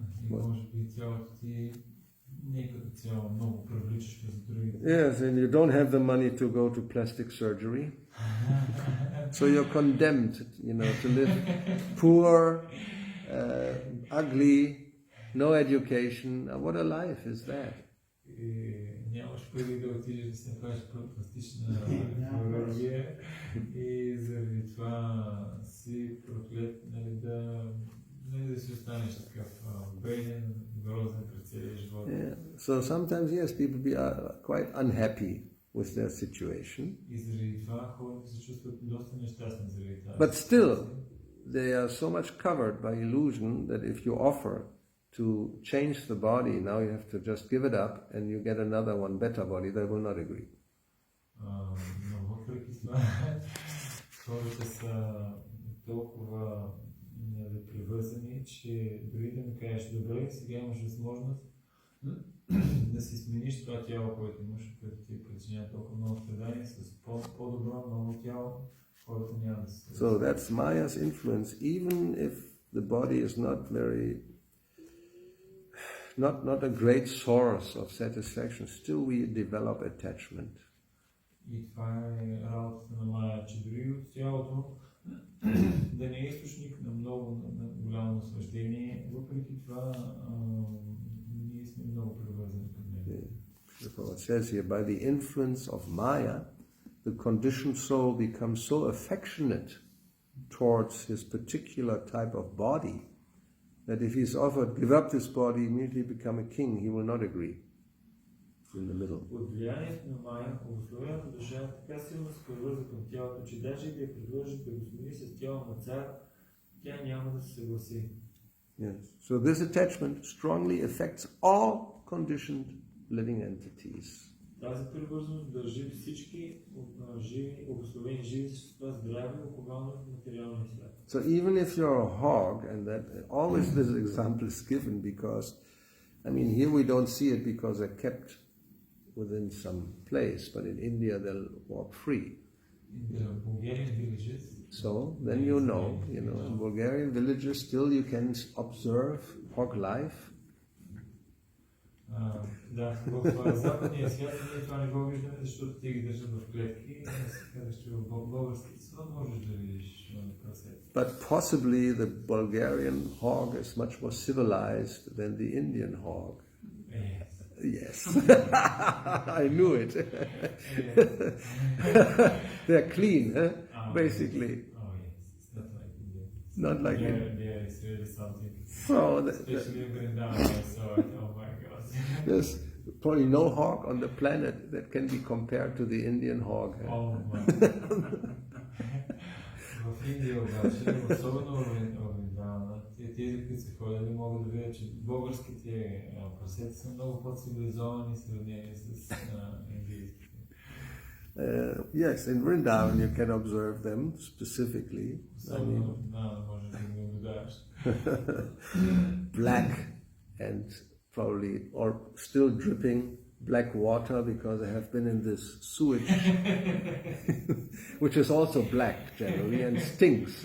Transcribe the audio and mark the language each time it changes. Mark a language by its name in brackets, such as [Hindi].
[English] Yes, and you don't have the money to go to plastic surgery. So you're condemned, to live poor, ugly, no education. What a life is that? [Bulgarian] Нямаш пари да отидеш да се направиш пластична хирургия и заради това си проклет, да си останеш такъв беден, грозен през целия живот. [English] So sometimes, yes, people are quite unhappy with their situation. [Bulgarian] И заради това хората се чувстват доста нещастни заради това. [English] But still, they are so much covered by illusion that if you offer to change the body, now you have to just give it up and you get another one, better body, they will not agree. [Bulgarian] Но въпреки това, хората са толкова привързани, че дори да ми кажеш, добре, сега имаш възможност да си смениш това тяло, което имаш, което ти причинява толкова много страдания, с по-добро, ново тяло, хората няма да се... [English] So that's Maya's influence, even if the body is not very... Not a great source of satisfaction, still we develop attachment. [Bulgarian] И това е работата на Майя, че дори от тялото да не е източник на много голямо наслаждение, въпреки това ние сме много привързани към него. [English] It says here, by the influence of Maya, the conditioned soul becomes so affectionate towards his particular type of body that if he's offered, give up this body, immediately become a king, he will not agree. In the middle. [Bulgarian] Под влиянието на Майя, обусловената душа така силно се привърза към тялото, че даже да я предложи да го смени с тяло на цар, тя няма да се съгласи. [English] Yes. So this attachment strongly affects all conditioned living entities. [Bulgarian] Тази привързаност държи всички живи, обусловени живи същества здрави, оковано в материалния свят. [English] So even if you're a hog, and that always this example is given because, here we don't see it because they're kept within some place, but in India they'll walk free. In the Bulgarian villages. So then in Bulgarian villages still you can observe hog life. [Bulgarian] Да, в западния свят ние това не го виждаме, защото те ги държат в клетки и казваш, че в българските свят можеш да видиш прасета. [English] But possibly the Bulgarian hog is much more civilized than the Indian hog. Yes. I knew it. They're clean, basically. Oh yes, it's not like India. Not like India. Yeah, it's really something. So especially in Vrindavan, I saw it. Oh my God. There's probably no hog on the planet that can be compared to the Indian hog. Oh my. [Bulgarian] В Индия обаче, особено Вриндавана, тези, които са ходили, могат да видят, че българските прасета са много по-цивилизовани в сравнение с индийските. [English] Yes, in Vrindavan you can observe them specifically. [Bulgarian] Особено може да ги наблюдаваш. [English] Black and probably, or still dripping black water because they have been in this sewage, which is also black generally and stinks.